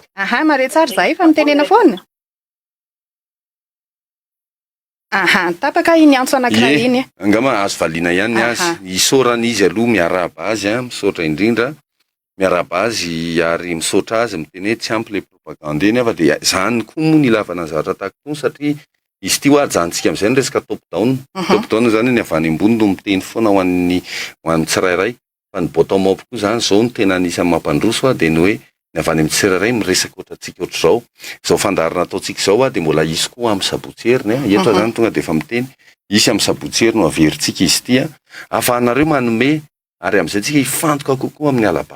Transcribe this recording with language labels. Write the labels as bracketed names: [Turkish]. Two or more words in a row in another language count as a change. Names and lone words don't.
[Malagasy] Mare tsara zahay fa mitenena foana. Tapaka iny antso anankiray iny. Angama azo valiana ihany azy. Isorana izy aloha miarahaba azy misaotra indrindra. Miarahaba azy ary misaotra azy miteny tsy ampy [French] le propagande [Malagasy] iny fa de zany koa moa ny lavana ny zavatra tahaka itony satria izy ty ajantsika amin'izay ny resaka [English] top down. Top down [Malagasy] zany ny avy any ambony no miteny foana ho an'ny tsirairay. Fa ny [English] bottom up [Malagasy] koa zany zao no tena anisan'ny mampandroso de ny hoe ny avy any amin'ny tsirairay miresaka ohatratsika ohatr'izao. Zao fandarina ataotsika zao de mbola isy koa amin'ny sabotsieriny eto zany tonga de efa miteny isy amin'ny sabotsieri no averintsika izy ty afahanareo manome ary amin'izay tsika ifantoka kokoa amin'ny alabato.